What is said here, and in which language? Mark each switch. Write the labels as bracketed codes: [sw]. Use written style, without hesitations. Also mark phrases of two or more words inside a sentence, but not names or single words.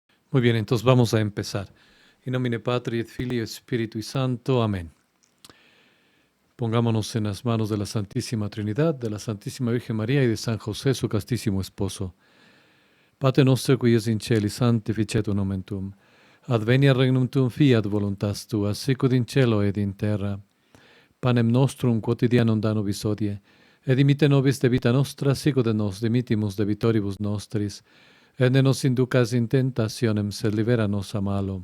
[es] Muy bien, entonces vamos a empezar. [la] In nomine Patri et Filii et Spiritui Santo. [es] Amén. Pongámonos en las manos de la Santísima Trinidad, de la Santísima Virgen María y de San José, su castísimo esposo. [la] Pater noster, qui es in celi, sanctificetur nomen tuum. Adveniat regnum tuum, fiat voluntas tua, sicut in cielo ed in terra. Panem nostrum quotidianum da nobis hodie, et dimitte nobis debita nostra, sicut et nos dimittimus debitoribus nostris, et ne nos inducas in tentationem, sed libera nos a malo.